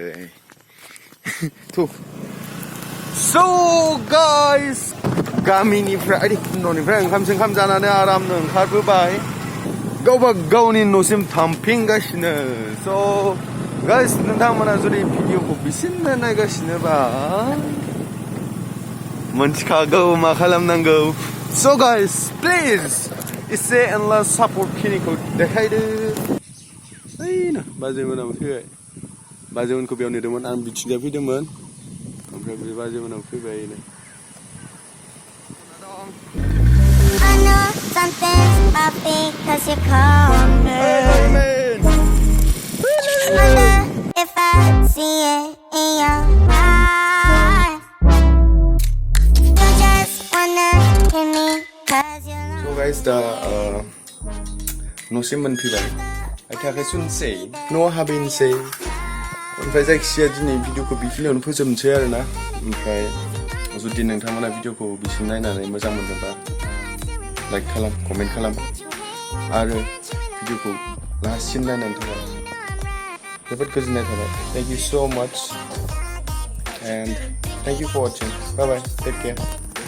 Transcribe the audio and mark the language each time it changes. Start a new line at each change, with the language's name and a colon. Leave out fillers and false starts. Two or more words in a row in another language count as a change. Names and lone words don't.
English: So guys
Bodo: गामिनिफ्राय न'निफ्राय ओंखाम जानानै आरामनो ओंखारबोबाय गावबा गावनि न'सिम थांफिनगासिनो
English: So guys,
Bodo: नोंथांमोना जुदि भिडिअखौ बिसिनो नायगासिनोबा मोनथिखागौ मा खालामनांगौ
English: So guys, please
Bodo: एसे एनला सापर्ट खिनिखौ देखायदो ओइनो बाजैमोनाबो फैबाय बाजैमोनखौ बेयाव नेदोंमोन आं बिथिंजाय फैदोंमोन ओमफ्राय बे बाजैमोनाबो फैबाय
English: I know something's up because you call me. Wonder if I see it in your eyes. You just wanna hear me 'cause you know. So guys,
Bodo: दा न'सिम मोनफैबाय आथिं सुनसै न'आव हाबैनोसै ओमफ्राय जायखिजाया दिनै भिडिअखौ बेखिनियावनो फोजोबनोसै आरोना ओमफ्राय जुदि नोंथांमोना भिडिअखौ बिसिम नायनानै मोजां मोनदोंबा लाइक खालाम कमेन्ट खालाम आरो भिडिअखौ लास्टसिम नायनानै थाखाय जोबोद गोजोननाय थाबाय
English: Thank you so much and thank you for watching. Bye bye. Take care.